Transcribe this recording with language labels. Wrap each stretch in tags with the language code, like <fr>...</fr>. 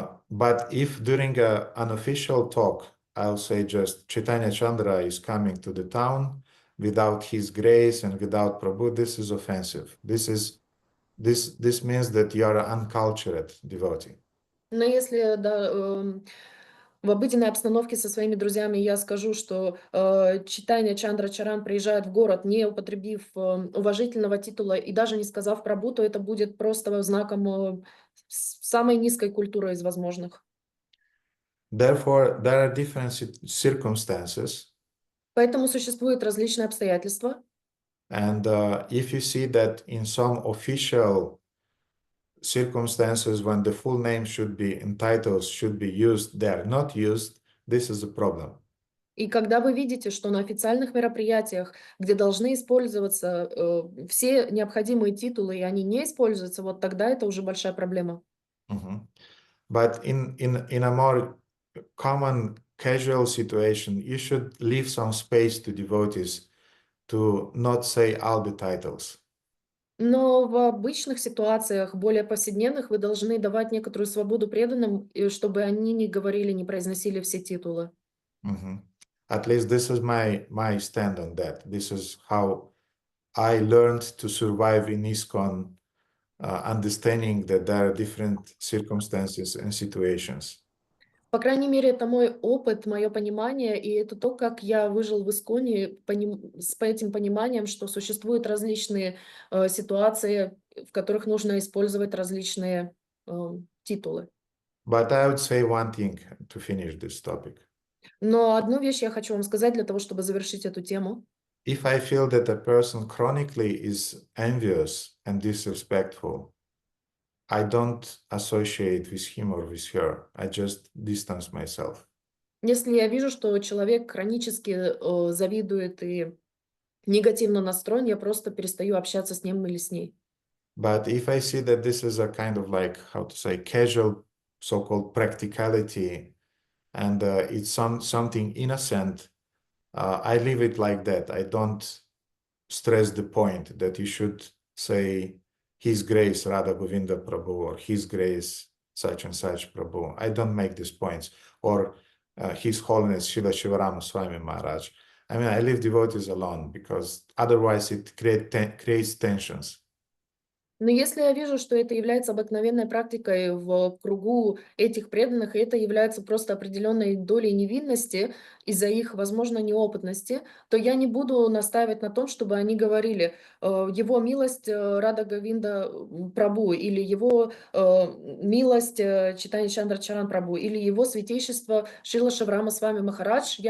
<en>But if during an unofficial talk, I'll say just Chaitanya Chandra is coming to the town without his grace and without Prabhu, this is offensive. This means that you are an uncultured devotee.</en> <ru>Но если в обыденной обстановке со своими друзьями я скажу, что Чайтанья Чандра Чаран приезжает в город, не употребив уважительного титула и даже не сказав Прабху, то это будет просто знаком самой низкой культуры из возможных.</ru> <en>Therefore, there are different circumstances.</en> <ru>Поэтому существуют различные обстоятельства.</ru> <en>And if you see that in some official circumstances when the full name should be in titles should be used, they are not used, this is a problem.</en> <ru>И когда вы видите, что на официальных мероприятиях, где должны использоваться все необходимые титулы, и они не используются, вот тогда это уже большая проблема.</ru> <en>But in a more common casual situation, you should leave some space to devotees to not say all the titles.</en> <ru>Но в обычных ситуациях, более повседневных, вы должны давать некоторую свободу преданным, чтобы они не говорили, не произносили все титулы.</ru> <en>At least this is my stand on that. This is how I learned to survive in ISKCON, understanding that there are different circumstances and situations.</en> <ru>По крайней мере, это мой опыт, мое понимание, и это то, как я выжил в ИСКОНе с этим пониманием, что существуют различные ситуации, в которых нужно использовать различные титулы.</ru> <en>But I would say one thing to finish this topic.</en> <ru>Но одну вещь я хочу вам сказать для того, чтобы завершить эту тему.</ru> <en>If I feel that a person chronically is envious and disrespectful, I don't associate with him or with her. I just distance myself.</en> <ru>Если я вижу, что человек хронически завидует и негативно настроен, я просто перестаю общаться с ним или с ней.</ru> <en>But if I see that this is a kind of like, how to say, casual so-called practicality, and it's something innocent, I leave it like that. I don't stress the point that you should say His Grace Radha Govinda Prabhu or His Grace such and such Prabhu. I don't make these points. Or His Holiness Srila Shivarama Swami Maharaj. I mean, I leave devotees alone because otherwise it creates tensions.</en> <ru>Но если я вижу, что это является обыкновенной практикой в кругу этих преданных, и это является просто определенной долей невинности из-за их, возможно, неопытности, то я не буду настаивать на том, чтобы они говорили «Его милость Радха Говинда Прабhu» или «Его милость Чайтанья Чандра Чаран Прабhu» или «Его святейшество Шрила Шиврама Свами Махарадж».</ru>